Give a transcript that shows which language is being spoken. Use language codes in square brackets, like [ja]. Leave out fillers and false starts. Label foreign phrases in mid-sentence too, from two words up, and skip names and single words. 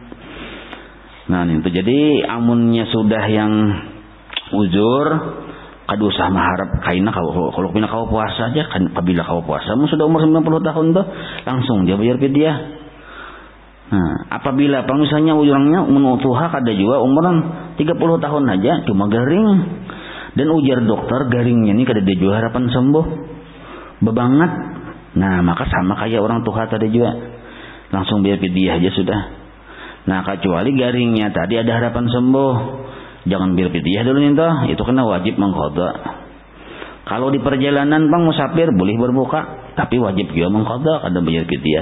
[bjn] Nah, itu jadi amunnya sudah yang uzur, kada usah maharap kaina kalau pina kau puasa aja kan. Apabila kau puasa sudah umur 90 tahun tuh langsung dia bayar fidyah. Nah, apabila misalnya ujurangnya menutuha kada juga umuran 30 tahun aja cuma garing. Dan ujar dokter garingnya ini kada dia juga harapan sembuh. Bebanget. Nah, maka sama kayak orang tua tadi juga. Langsung bayar fidyah aja sudah. Nah, kecuali garingnya tadi ada harapan sembuh. Jangan bayar fidyah dulu nih toh. Itu kena wajib mengqadha. Kalau di perjalanan musafir boleh berbuka, tapi wajib juga mengqadha, kada bayar fidyah.